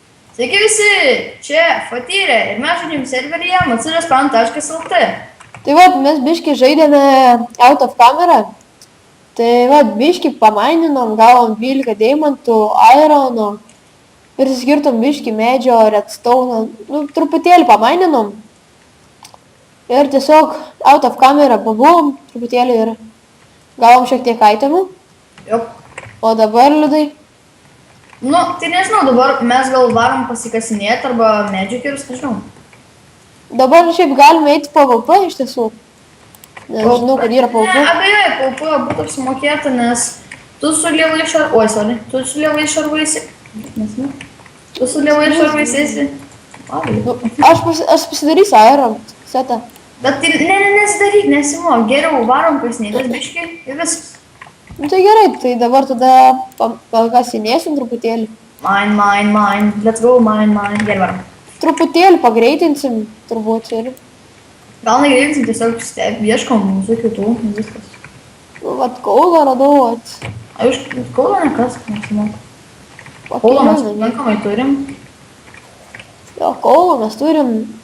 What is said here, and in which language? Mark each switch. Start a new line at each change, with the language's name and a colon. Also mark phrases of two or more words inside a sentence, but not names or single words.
Lithuanian: Sveiki visi, čia Fatyrė ir mes žaidžiam serveryje macidas.lt. Tai va, mes biški žaidėme
English: out of camera.
Lithuanian: Tai va, biški pamaininom, gavom 12 deimantų, irono ir skirtum biški medžio, redstone, nu, truputėlį pamaininom. Ir tiesiog
English: out of camera
Lithuanian: pabuvom truputėlį ir gavom šiek tiek itemų. Jop. O dabar, Liudai, Nu, tai nežinau, dabar mes gal varom pasikasinėti arba medžiukerius, nežinau. dabar šiaip galime eiti PvP iš tiesų. Nes žinau, kad yra Ne, PvP. abejoju, PvP būtų apsimokėta, nes tu su lievai šarvais... Oi, sorry, tu su lievai šarvais... Nesinu. Tu su lievai šarvais esi... Nu, aš pasidarysiu
English: iron setą.
Lithuanian: Bet tai nesidaryk, nesimok, geriau varom kasinėtis biški ir viskas. Nu tai gerai, tai dabar tada pakasinėsim truputėlį.
English: Mine, let's go, mine,
Lithuanian: gerai varom. Truputėlį pagreitinsim turbūt ir... Gal negreitinsim, tiesiog ieškom mūsų kitų, viskas. Nu, vat kaulą radau, vat... A, iš kaulo nekas, nesimok. Kaulo mes pakankamai turim. Jo, kaulą mes turim.